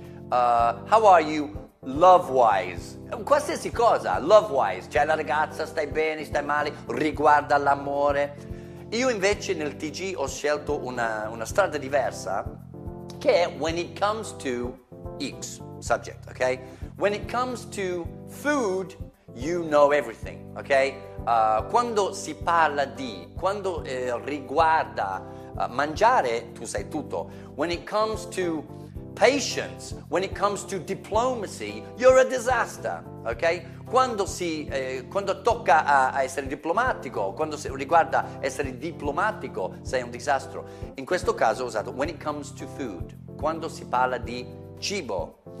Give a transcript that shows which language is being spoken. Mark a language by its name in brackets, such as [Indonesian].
[English] How are you love wise? [Italian] Qualsiasi cosa, [English] love wise. [Italian] Cioè la ragazza, stai bene, stai male, riguarda l'amore. Io invece nel TG ho scelto una strada diversa che è [English] when it comes to X, [Italian] subject, ok? [English] When it comes to food, you know everything, ok? [Italian] Quando si parla di, quando riguarda mangiare, tu sai tutto. [English] When it comes to patience, when it comes to diplomacy, you're a disaster, ok? [Italian] Quando tocca a essere diplomatico, quando riguarda essere diplomatico, sei un disastro. In questo caso ho usato [English] when it comes to food, [Italian] quando si parla di cibo.